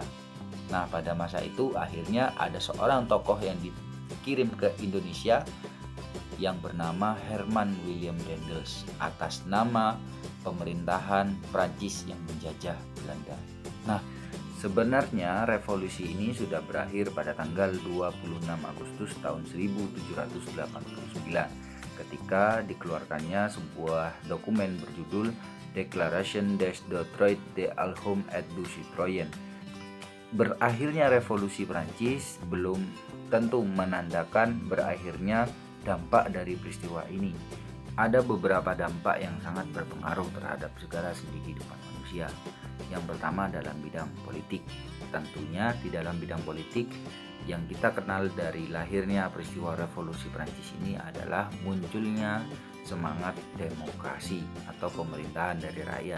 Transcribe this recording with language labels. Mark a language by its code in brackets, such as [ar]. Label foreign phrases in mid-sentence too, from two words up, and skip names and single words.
[id] Nah, pada masa itu akhirnya ada seorang tokoh yang dikirim ke Indonesia yang bernama Herman William Daendels atas nama pemerintahan Prancis yang menjajah Belanda. Nah, sebenarnya revolusi ini sudah berakhir pada tanggal 26 Agustus tahun 1789 ketika dikeluarkannya sebuah dokumen berjudul Declaration des Droits de l'Homme et du Citoyen. Berakhirnya revolusi Prancis belum tentu menandakan berakhirnya dampak dari peristiwa ini. Ada beberapa dampak yang sangat berpengaruh terhadap segala sendi kehidupan manusia. Yang pertama dalam bidang politik. Tentunya di dalam bidang politik yang kita kenal dari lahirnya peristiwa revolusi Prancis ini adalah munculnya semangat demokrasi atau pemerintahan dari rakyat.